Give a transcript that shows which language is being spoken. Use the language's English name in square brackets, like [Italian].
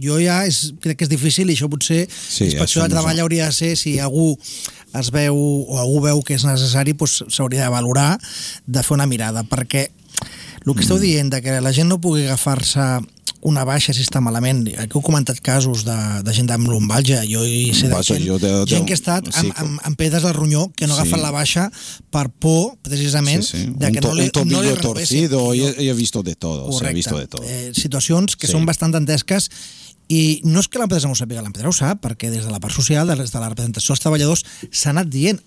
[Catalan] Jo ja crec que és difícil i això potser l'inspecció de treball hauria de ser, si algú es veu o algú veu que és necessari, doncs s'hauria de valorar de fer una mirada, perquè el que esteu dient, que la gent no pugui agafar-se una baixa si està malament, aquí heu comentat casos de gent amb lombalgia, jo hi sé de gent que ha estat amb pedres al ronyó que no agafen la baixa per por, precisament, de que no li renovessin. [Spanish] Un tobillo torcido, he visto de todo. [Catalan] Situacions que són bastant dantesques. I no és que l'empresa no ho sàpiga, l'empresa ho sap, perquè des de la part social, des de la representació dels treballadors, s'ha anat dient.